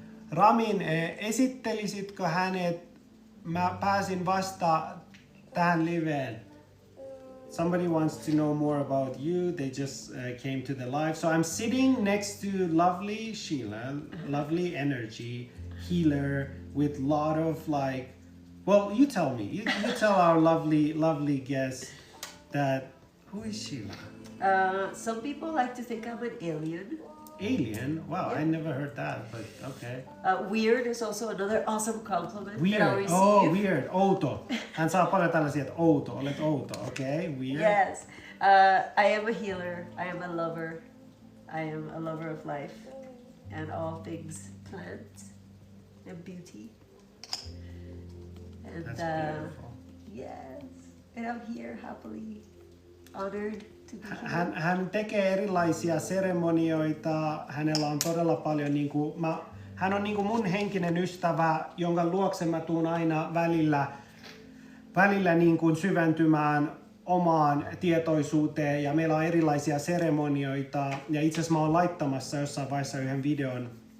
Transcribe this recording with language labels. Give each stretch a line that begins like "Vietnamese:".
Finnish: Ramin, esittelisitkö hänet? Mä pääsin vasta tähän liveen.
English: Somebody wants to know more about you. They just came to the live. So I'm sitting next to lovely Sheila, lovely energy, healer with lot of like, well, you tell me. You tell our lovely guest that, who is Sheila? Some people like to think I'm an alien. Alien? Wow, Yeah. I never heard that, but okay. Weird is also another awesome compliment that I Weird. receive. Oh, weird. Outo.
Finnish: Hän saa paljon tällaisia, että outo. Olet outo.
English: Okay, weird. Yes. I am a healer. I am a lover. I am a lover of life and all things plant and beauty. And That's beautiful. yes. And I'm here happily honored to be here.
Finnish: Hän tekee erilaisia seremonioita. Hänellä on todella paljon hän on mun henkinen ystävä, jonka luokse mä tuun aina välillä syventymään omaan tietoisuuteen, ja meillä on erilaisia seremonioita, ja itse asiassa mä oon laittamassa jossain vaiheessa yhden videon.